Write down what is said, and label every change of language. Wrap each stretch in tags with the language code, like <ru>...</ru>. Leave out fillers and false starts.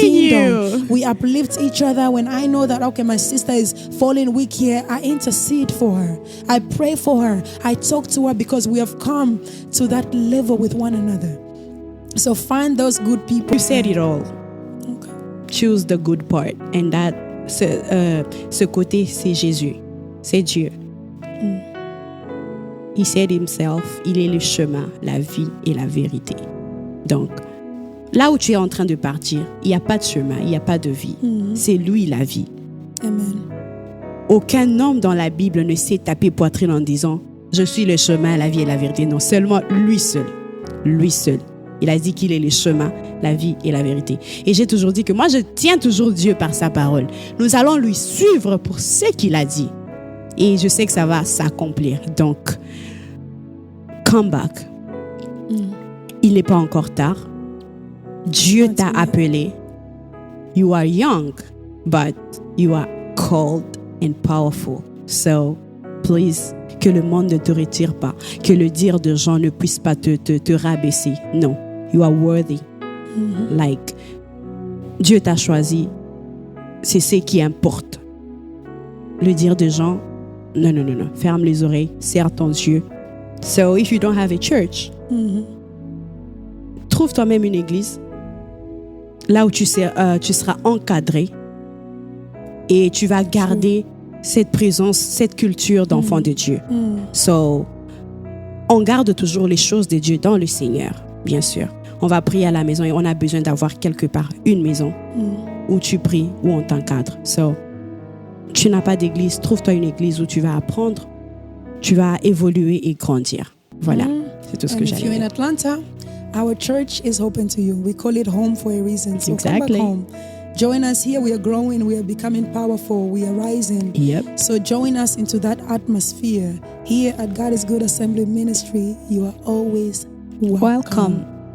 <en>kingdom. you. We uplift each other. When I know that, okay, my sister is falling weak here, I intercede for her. I pray for her. I talk to her because we have come to that level with one another. So find those good people. You said it all. Okay. Choose the good part. And that</en> <fr>ce côté, c'est Jésus. C'est Dieu.</fr> <en>He said himself,</en> <fr>il est le chemin, la vie et la vérité. Donc, là où tu es en train de partir, il n'y a pas de chemin, il n'y a pas de vie. C'est lui la vie. Amen. Aucun homme dans la Bible ne s'est tapé poitrine en disant « Je suis le chemin, la vie et la vérité ». Non, seulement lui seul. Lui seul. Il a dit qu'il est le chemin, la vie et la vérité. Et j'ai toujours dit que moi, je tiens toujours Dieu par sa parole. Nous allons lui suivre pour ce qu'il a dit. Et je sais que ça va s'accomplir. Donc,</fr> <en>come back.</en> <fr>Il n'est pas encore tard. Dieu t'a appelé.</fr> <en>You are young, but you are called and powerful. So, please,</en> <fr>que le monde ne te retire pas. Que le dire de gens ne puisse pas te rabaisser.</fr> <en>Non. You are worthy. Like,</en> <fr>Dieu t'a choisi. C'est ce qui importe. Le dire de gens, non. Ferme les oreilles, serre ton Dieu.</fr> <en>So, if you don't have a church,</en> <fr>trouve toi-même une église là où tu seras encadré et tu vas garder cette présence, cette culture d'enfant de Dieu. So, on garde toujours les choses de Dieu dans le Seigneur, bien sûr. On va prier à la maison et on a besoin d'avoir quelque part une maison où tu pries, où on t'encadre. So, tu n'as pas d'église, trouve-toi une église où tu vas apprendre, tu vas évoluer et grandir. Voilà, c'est tout ce que j'allais dire.</fr> <en>If you're in Atlanta, our church is open to you. We call it home for a reason. So Exactly. come back home. Join us here. We are growing. We are becoming powerful. We are rising. Yep. So join us into that atmosphere. Here at God is Good Assembly Ministry, you are always welcome.</en>